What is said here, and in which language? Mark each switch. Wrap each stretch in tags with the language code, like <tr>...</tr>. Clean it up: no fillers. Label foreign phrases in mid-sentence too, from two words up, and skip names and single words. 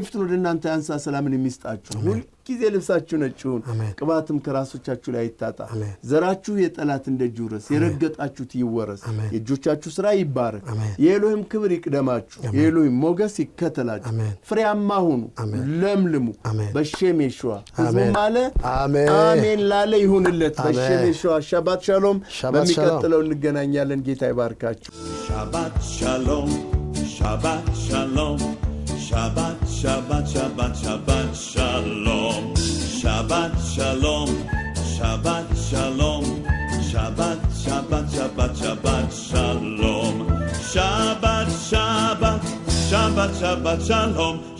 <am>ፊቱን ወደ እናንተ ያንሳ ሰላምን የሚስጣችሁ ሁሉ ጊዜ ልብሳችሁ ነጭሁን ቅባትም ከራሶቻችሁ ላይ ይታጣ ዘራችሁ የጠላት እንደጁረስ የረገጣችሁት ይወረስ የእጆቻችሁ ሥራ ይባረክ የኤሎሂም ክብር ይቅደማችሁ የኤሎሂም ሞገስ ይከተላችሁ ፍሬያማ ሁኑ ለምልሙ</am> <he>בשם ישוע</he> <am>ሕዝቡም አለ አሜን ላለ ይሁንለት</am> <he>בשם ישוע שבת שלום</he> <am>በሚቀጥለው እንገናኛለን ጌታ ይባርካችሁ</am> <he>שבת שלום שבת שלום שבת, שבת, שבת, שבת, שלום. שבת, שלום. שבת, שלום. שבת, שבת, שבת, שבת, שלום. שבת, שבת, שבת, שבת, שלום.</he>